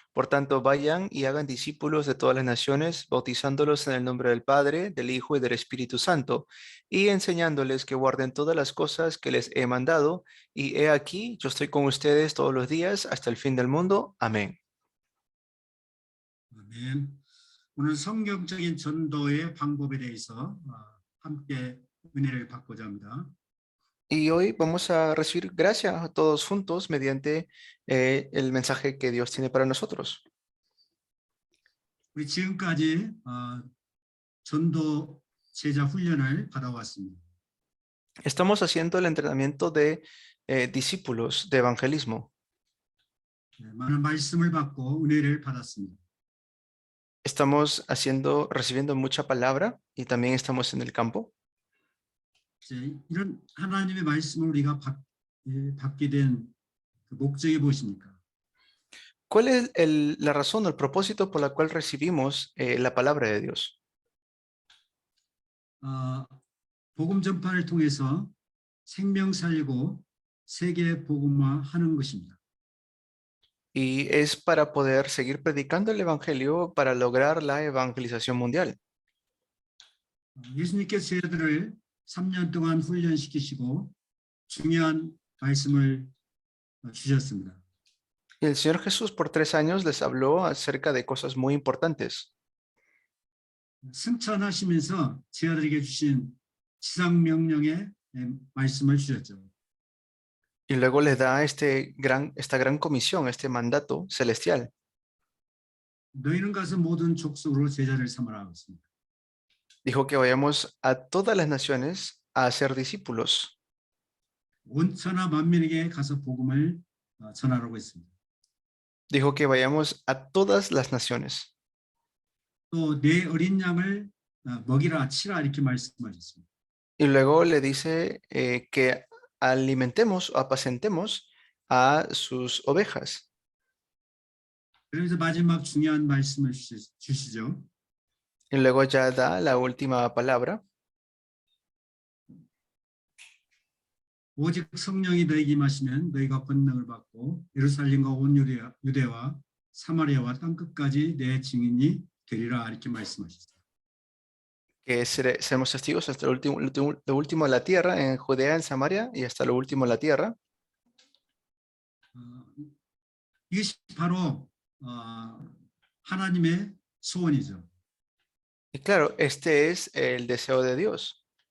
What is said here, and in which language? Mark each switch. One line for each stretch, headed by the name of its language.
Spanish: Por tanto, vayan y hagan discípulos de todas las naciones, bautizándolos en el nombre del Padre, del Hijo y del Espíritu Santo, y enseñándoles que guarden todas las cosas que les he mandado. Y he aquí, yo estoy con ustedes todos los días hasta el fin del mundo. Amén.
Korean: 아멘. 오늘 성경적인 전도의 방법에 대해서 함께 은혜를 받고자 합니다.
Spanish: Y hoy vamos a recibir gracia a todos juntos mediante el mensaje que Dios tiene para nosotros.
Korean: 우리 지금까지 전도 제자 훈련을 받아왔습니다.
Spanish: Estamos haciendo el entrenamiento de discípulos de evangelismo.
Korean: 많은 말씀을 받고 은혜를 받았습니다.
Spanish: Estamos recibiendo mucha palabra y también estamos en el campo.
Korean: 이런 하나님의 말씀을 우리가 받게 된 목적이 무엇입니까?
Spanish: ¿Cuál es la razón o el propósito por la cual recibimos la palabra de Dios?
Korean: 복음 전파를 통해서 생명 살리고 세계 복음화하는 것입니다.
Spanish: Y es para poder seguir predicando el evangelio para lograr la evangelización mundial.
Korean: 예수님께서 저희들을 3년 동안 훈련시키시고 중요한 말씀을 주셨습니다.
Spanish: Y el Señor Jesús por 3 años les habló acerca de cosas muy importantes.
Korean: 승천하시면서 저희들에게 주신 지상 명령의 말씀을 주셨죠.
Spanish: Y luego les da esta gran comisión, este mandato celestial.
Korean: 너희는 가서 모든 족속으로 제자를 삼으라 했습니다.
Spanish: Dijo que vayamos a todas las naciones a hacer discípulos.
Korean: 온 천하 만민에게 가서 복음을 전하라고 했습니다.
Spanish: Dijo que vayamos a todas las naciones.
Korean: 또 내 어린 양을 먹이라 치라 이렇게 말씀하셨습니다.
Spanish: Y luego le dice que alimentemos o apacentemos a sus ovejas.
Korean: 그러면서 마지막 중요한 말씀을 주시죠.
Spanish: Y luego ya da la última palabra.
Korean: 오직 성령이 너희에게 임하시면 너희가 권능을 받고 예루살렘과 온 유대와 사마리아와 땅끝까지 내 증인이 되리라 이렇게 말씀하셨어요.
Spanish: Que seremos testigos hasta lo último de la tierra, en Judea, en Samaria y hasta lo último de la tierra.
Korean: 이것이 바로 하나님의 소원이죠.
Spanish: Y claro, este es el deseo de Dios.